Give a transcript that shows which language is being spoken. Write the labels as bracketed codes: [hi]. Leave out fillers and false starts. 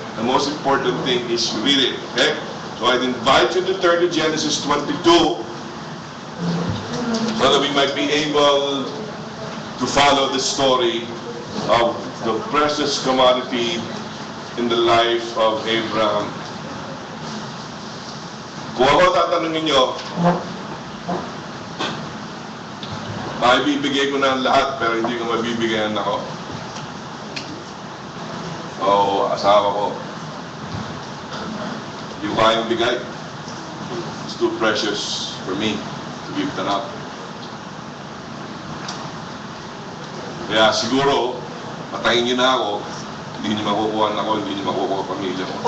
[en] The most important thing is read it, okay? So I'd invite you to turn to Genesis 22 so that we might be able to follow the story of the precious commodity in the life of Abraham. [tl] Kung ako tatanungin nyo, maibibigay ko na ang lahat pero hindi ko mabibigyan ako. O asawa ko. Hindi ko kayang bigay. [en] It's too precious for me to give that up. [tl] Kaya siguro, patayin niyo na ako, hindi niyo makukuha ako, hindi niyo makukuha ang pamilya ko.